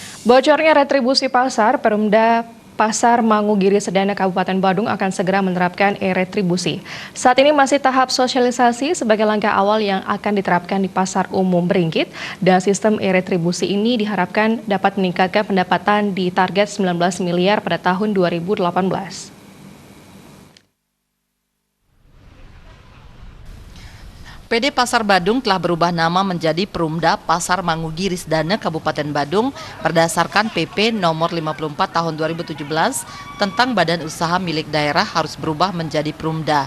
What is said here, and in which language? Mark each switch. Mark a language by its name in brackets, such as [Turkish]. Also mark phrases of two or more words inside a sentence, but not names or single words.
[Indonesian] Bocornya retribusi pasar, Perumda Pasar Mangugiri Sedana Kabupaten Badung akan segera menerapkan e-retribusi. Saat ini masih tahap sosialisasi sebagai langkah awal yang akan diterapkan di pasar umum Beringkit, dan sistem e-retribusi ini diharapkan dapat meningkatkan pendapatan di target 19 miliar pada tahun 2018. PD Pasar Badung telah berubah nama menjadi Perumda Pasar Mangugiri Sedana Kabupaten Badung berdasarkan PP nomor 54 tahun 2017 tentang badan usaha milik daerah harus berubah menjadi Perumda.